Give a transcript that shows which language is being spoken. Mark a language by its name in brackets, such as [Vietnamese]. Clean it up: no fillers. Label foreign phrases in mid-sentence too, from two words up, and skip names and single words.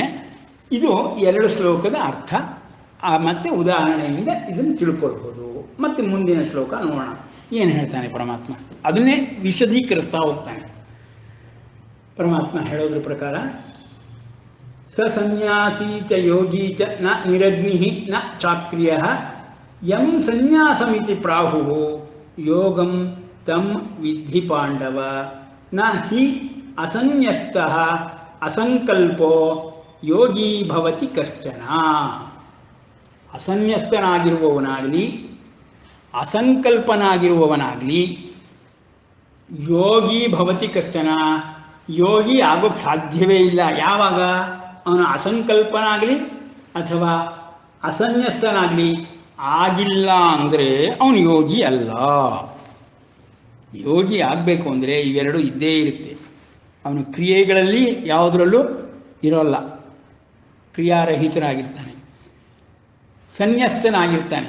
[Kannada] ಇದು 2 ಶ್ಲೋಕದ ಅರ್ಥ, ಮತ್ತು ಉದಾಹರಣೆಯಿಂದ ಇದನ್ನು ತಿಳ್ಕೊಳ್ಬೋದು. ಮತ್ತು ಮುಂದಿನ ಶ್ಲೋಕ ನೋಡೋಣ ಏನು ಹೇಳ್ತಾನೆ ಪರಮಾತ್ಮ, ಅದನ್ನೇ ವಿಶದೀಕರಿಸ್ತಾ ಹೋಗ್ತಾನೆ. ಪರಮಾತ್ಮ ಹೇಳೋದ್ರ ಪ್ರಕಾರ [Sanskrit] ಸ ಸನ್ಯಾಸಿ ಚ ಯೋಗಿ ಚ ನ ನಿರಗ್ನಿ ನ ಚಾಕ್ರಿಯ ಯಂ ಸನ್ಯಾಸಮಿತಿ ಪ್ರಾಹು ಯೋಗಂ ತಂ ವಿದ್ಧಿ ಪಾಂಡವ ನ ಹಿ ಅಸನ್ಯಸ್ತಃ ಅಸಂಕಲ್ಪೋ ಯೋಗಿ ಭವತಿ ಕಶ್ಚನ. [Kannada] ಅಸನ್ಯಸ್ತನಾಗಿರುವವನಾಗಲಿ ಅಸಂಕಲ್ಪನಾಗಿರುವವನಾಗಲಿ [Sanskrit] ಯೋಗಿ ಭವತಿ ಕಶ್ಚನ, [Kannada] ಯೋಗಿ ಆಗೋಕ್ಕೆ ಸಾಧ್ಯವೇ ಇಲ್ಲ. ಯಾವಾಗ ಅವನು ಅಸಂಕಲ್ಪನಾಗಲಿ ಅಥವಾ ಅಸನ್ಯಸ್ತನಾಗಲಿ ಆಗಿಲ್ಲ ಅಂದರೆ ಅವನು ಯೋಗಿ ಅಲ್ಲ. ಯೋಗಿ ಆಗಬೇಕು ಅಂದರೆ ಇವೆರಡು ಇದ್ದೇ ಇರುತ್ತೆ. ಅವನು ಕ್ರಿಯೆಗಳಲ್ಲಿ ಯಾವುದರಲ್ಲೂ ಇರೋಲ್ಲ, ಕ್ರಿಯಾರಹಿತನಾಗಿರ್ತಾನೆ, ಸನ್ಯಸ್ತನಾಗಿರ್ತಾನೆ.